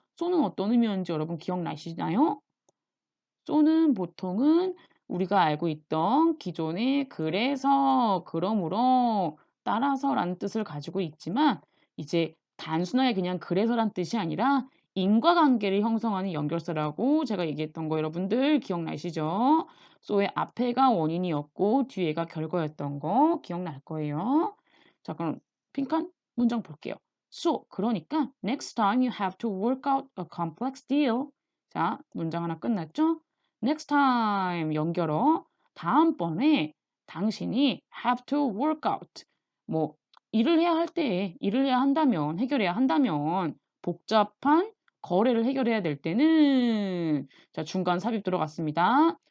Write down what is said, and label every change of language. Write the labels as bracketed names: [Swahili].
[Korean] so는 어떤 의미였는지 여러분 기억나시나요? so는 보통은 우리가 알고 있던 기존의 그래서, 그러므로, 따라서라는 뜻을 가지고 있지만 이제 단순하게 그냥 그래서란 뜻이 아니라 인과관계를 형성하는 연결사라고 제가 얘기했던 거 여러분들 기억나시죠? so의 앞에가 원인이었고 뒤에가 결과였던 거 기억날 거예요. 자, 그럼 빈칸 문장 볼게요. [English] So, [Korean] 그러니까 [English] next time you have to work out a complex deal. [Korean] 자, 문장 하나 끝났죠? Next time 연결어 다음번에 당신이 [English] have to work out [Korean] 뭐 일을 해야 할 때에 일을 해야 한다면 해결해야 한다면 복잡한 거래를 해결해야 될 때는 자 중간 삽입 들어갔습니다.